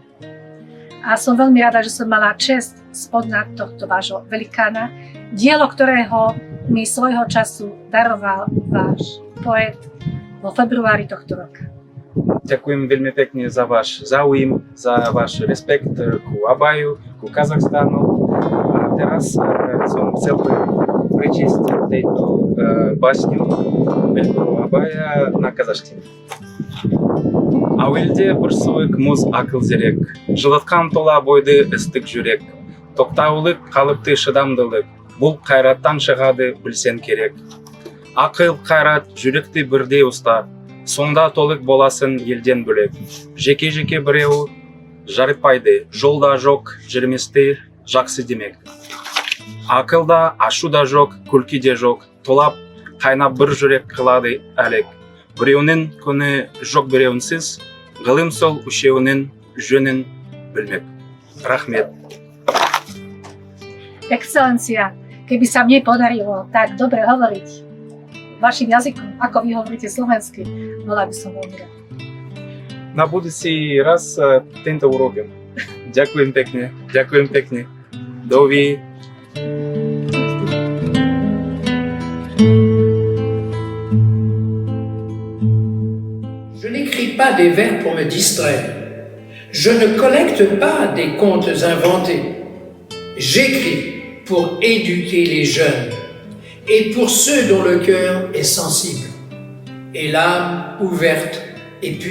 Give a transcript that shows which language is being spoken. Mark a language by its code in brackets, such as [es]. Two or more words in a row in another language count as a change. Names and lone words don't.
[sk] A som veľmi rada, že som mala česť spoznať tohto vášho velikána, dielo ktorého mi svojho času daroval váš poet vo februári tohto roka. Ďakujem veľmi pekne za váš záujem, za váš rešpekt ku Abaju, ku Kazachstanu. A teraz som chcel prečísť tejto básňu veľkého Abaya [ru] на казахстане. [kk] Әуелде бір сұйық мұз ақыл зерек, жылытқан тола бойды істік жүрек, тоқтаулық қалыпты шыдамдылық, бұл қайраттан шығады білсен керек. Ақыл қайрат жүректі бірдей ұста, сонда толық боласын елден бөлек. Жеке-жеке біреу жарытпайды, жолда жоқ, жүрместі жақсы демек. Ақылда ашу да жоқ, күлкі де жоқ, толап қайнап бір жүрек қылады әлек. Біреуінің күні жоқ біреуінсіз, ғылым сол үшеуінің жөнін білмек. Рахмет. [sk] Excelencia, keby sa mne podarilo tak dobre hovoriť vašim jazykom, ako vy hovoríte slovensky, bola by som veľmi rád. Na budúci raz tento urobím. Ďakujem pekne, ďakujem pekne. Dovi. [fr] Je n'écris pas des vers pour me distraire. Je ne collecte pas des contes inventés. J'écris pour éduquer les jeunes et pour ceux dont le cœur est sensible et l'âme ouverte et pure.